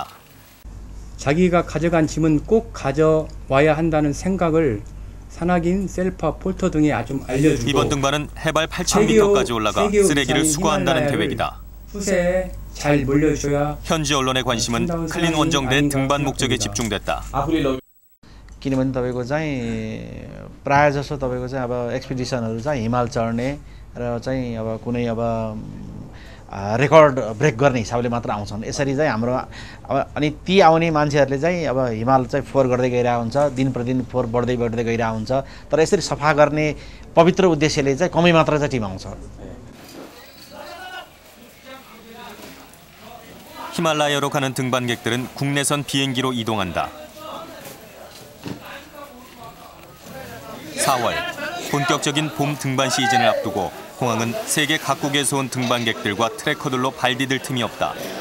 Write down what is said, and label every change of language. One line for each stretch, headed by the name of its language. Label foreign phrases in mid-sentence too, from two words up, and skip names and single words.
Korean: 자기가 가져간 짐은 꼭 가져와야 한다는 생각을 산악인, 셀파, 폴터 등에 아주 알려주고 이번 등반은 해발 8,000m까지 올라가 쓰레기를 수거한다는 계획이다. 후세에 잘 물려줘야. 현지 언론의 관심은 클린 원정대 등반 목적에 집중됐다.
Nepali: किनभने तपाईको चाहिँ प्राय जसो तपाईको चाहिँ अब एक्सपिडिसनहरु चाहिँ हिमाल चढ्ने र चाहिँ अब कुनै अब रेकर्ड ब्रेक गर्ने हिसाबले मात्र आउँछन्। यसरी चाहिँ हाम्रो अब अनि ती आउने मान्छेहरुले चाहिँ अब हिमाल चाहिँ फोहोर गर्दै गइरहेको हुन्छ, दिन प्रतिदिन फोहोर बढ्दै गइरहेको हुन्छ। तर यसरी सफा गर्ने पवित्र उद्देश्यले चाहिँ कमै मात्र चाहिँ टिम आउँछ।
Korean: 히말라야로 가는 등반객들은 국내선 비행기로 이동한다. 4월, 본격적인 봄 등반 시즌을 앞두고 공항은 세계 각국에서 온 등반객들과 트래커들로 발 디딜 틈이 없다.